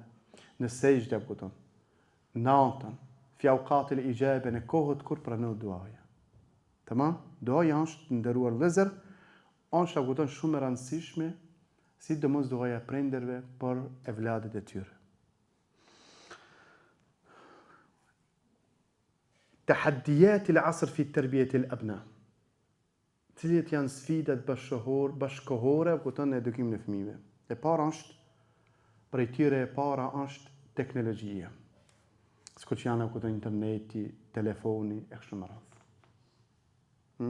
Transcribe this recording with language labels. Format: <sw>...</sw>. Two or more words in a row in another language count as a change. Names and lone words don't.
<sq>Në sejdë apo kupton. Natën,</sq> <ar>في أوقات الإجابة,</ar> <sq>në kohët kur pranohet duaja. Tamam? Duaja është nderuar vëllezër, është apo kupton shumë e rëndësishme, sidomos duaja prindërve për evladët e tyre.</sq> <ar>تحديات العصر في تربية الأبناء.</ar> <sq>Cilat janë sfidat bashkëkohore kupton në edukimin e fëmijëve. E para është prej tyre është teknologjia. Sikur që janë kupton interneti, telefoni e kështu me radhë.</sq>